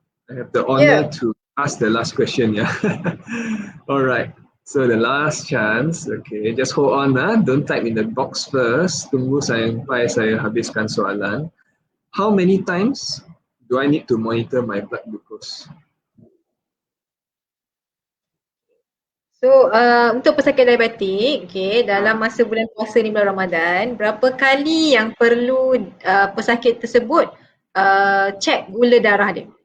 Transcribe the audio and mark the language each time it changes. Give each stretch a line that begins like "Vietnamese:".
English: I have the honor to ask the last question, yeah. Alright. So the last chance, okay, just hold on, don't type in the box first.
Malay: Tunggu sampai saya habiskan soalan.
English: How many times do I need to monitor my blood glucose?
Malay: So untuk pesakit diabetik, okay, dalam masa bulan puasa ni bulan Ramadan, berapa kali yang perlu pesakit tersebut cek gula darah dia?